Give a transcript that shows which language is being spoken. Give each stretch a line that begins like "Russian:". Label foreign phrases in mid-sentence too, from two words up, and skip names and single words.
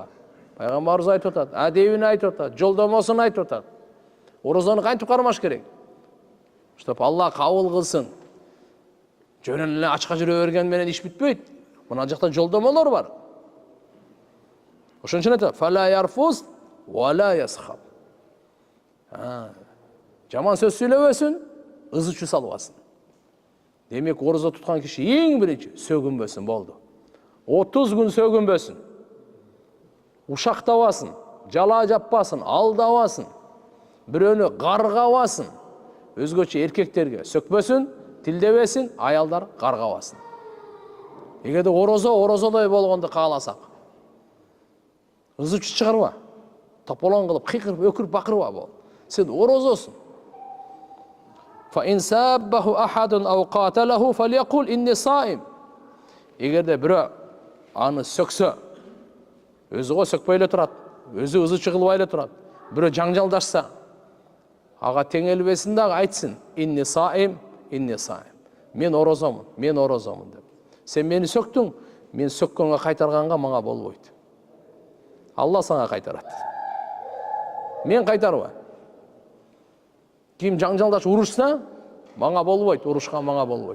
Kyrgyz: Пайгамбарыбыз айтып атат, адебин айтып атат, жолдомосун айтып атат. Оразаны кантип кармаш керек? Чтоб Алла кабыл кылсын. Жөнөн эле ачка жүрө берген менен иш бүтпөйт. Мына жакта жолдомолор бар. Ошон үчүн айтат,
Arabic: فلا يرفث ولا يصخب.
Kyrgyz: Жаман сөз сүйлөбөсүн, ызычу салбасын. Демек, ораза туткан киши эң биринчи сөгүнбөсүн болду. 30 күн сөгүнбөсүн. Ушактабасын, жала жаппасын, алдабасын. Бирөөнү каргабасын. Өзгөчө эркектерге сөкпөсүн, тилдебесин, аялдар каргабасын. Эгерде оразодой болгонду кааласак, ызычу чыгарба. Тополоң кылып, кыйкырып, өкүрүп, бакырба бол. Сен оразосун.
Arabic: فإن سابه أحد أو قاتله فليقل إني صائم.
Kyrgyz: Эгерде бирөө аны сөксө, өзү го сөкпөй эле турат, өзү ызычы кылбай эле турат. Бирөө жаңжалдашса, ага теңелбесин дагы айтсын,
Arabic: إني صائم,
Kyrgyz: мен оразомун деп. Сен мени сөктүң, мен сөккөнгө кайтарганга мага болбойт. Алла сага кайтарат. Мен кайтарбайм. Ким жаңжалдаш урушса, мага болбойт, урушкан мага болбойт.